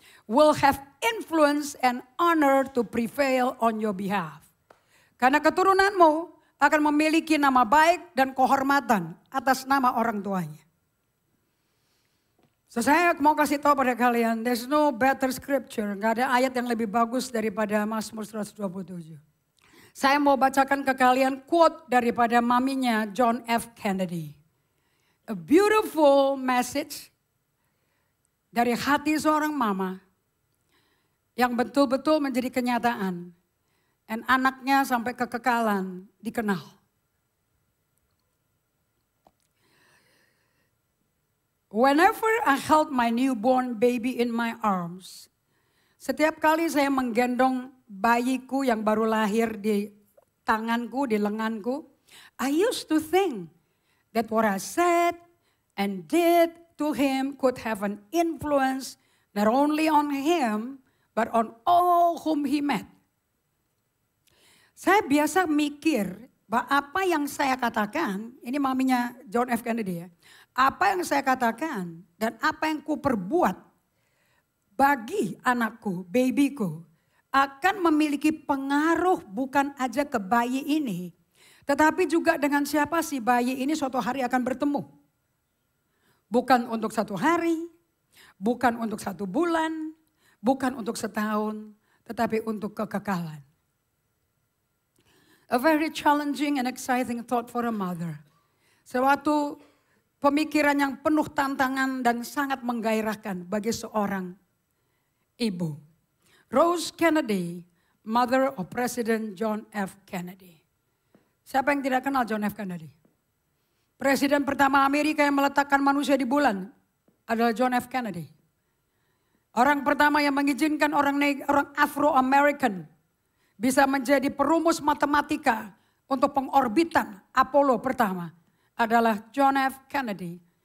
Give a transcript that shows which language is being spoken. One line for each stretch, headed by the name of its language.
English: will have influence and honor to prevail on your behalf.
Indonesian: Karena keturunanmu akan memiliki nama baik dan kehormatan atas nama orang tuanya. So, saya mau kasih tahu pada kalian,
English: there's no better scripture.
Indonesian: Gak ada ayat yang lebih bagus daripada Mazmur 127. Saya mau bacakan ke kalian quote daripada maminya John F. Kennedy.
English: A beautiful message
Indonesian: dari hati seorang mama yang betul-betul menjadi kenyataan. Dan anaknya sampai kekekalan dikenal. Whenever I held my newborn baby in my arms, setiap kali saya menggendong bayiku yang baru lahir di tanganku, di lenganku, I used to think that what I said and did to him could have an influence not only on him, but on all whom he met. Saya biasa mikir bahwa apa yang saya katakan, ini maminya John F. Kennedy ya, apa yang saya katakan dan apa yang ku perbuat bagi anakku, babyku, akan memiliki pengaruh bukan aja ke bayi ini, tetapi juga dengan siapa si bayi ini suatu hari akan bertemu. Bukan untuk 1 hari, bukan untuk 1 bulan, bukan untuk setahun, tetapi untuk kekekalan.
English: A very challenging and exciting thought for a mother.
Indonesian: Suatu pemikiran yang penuh tantangan dan sangat menggairahkan bagi seorang ibu.
English: Rose Kennedy, mother of President John F. Kennedy.
Indonesian: Siapa yang tidak kenal John F. Kennedy? Presiden pertama Amerika yang meletakkan manusia di bulan adalah John F. Kennedy. Orang pertama yang mengizinkan orang Afro-American bisa menjadi perumus matematika untuk pengorbitan Apollo pertama adalah John F. Kennedy.